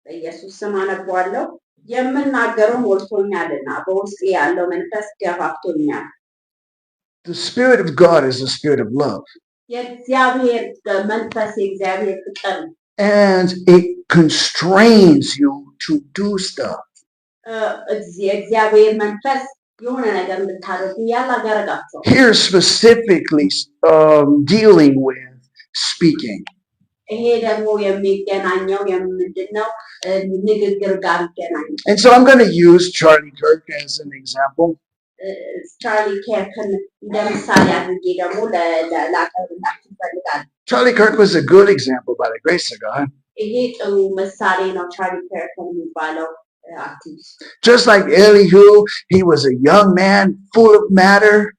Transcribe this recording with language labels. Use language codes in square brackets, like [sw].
[am] ኢየሱስ ስም አነባለሁ። የምናገረው ሞልቶኛልና በውስጤ ያለው መንፈስ ገፋፍቶኛል። [en] The spirit of God is the spirit of love. [am] የእግዚአብሔር መንፈስ የእግዚአብሔር ፍቅር ነው። [en] And it constrains you to do stuff. [am] የእግዚአብሔር መንፈስ የሆነ ነገር እንድታደርጉ ያላጋረጋቸው. [en] Here specifically dealing with speaking. [am] ይሄ ደግሞ የሚገናኘው የምንድነው ንግግር ጋር ይገናኛል. [en] And so I'm going to use Charlie Kirk as an example. [am] Charlie Kirk እንደ ምሳሌ አድርጌ ደግሞ ላቀርብላችሁ እፈልጋለሁ. [en] Charlie Kirk was a good example by the grace of God. [am] ይሄ ጥሩ ምሳሌ ነው Charlie Kirk የሚባለው activist. [en] Just like Elihu, he was a young man full of matter.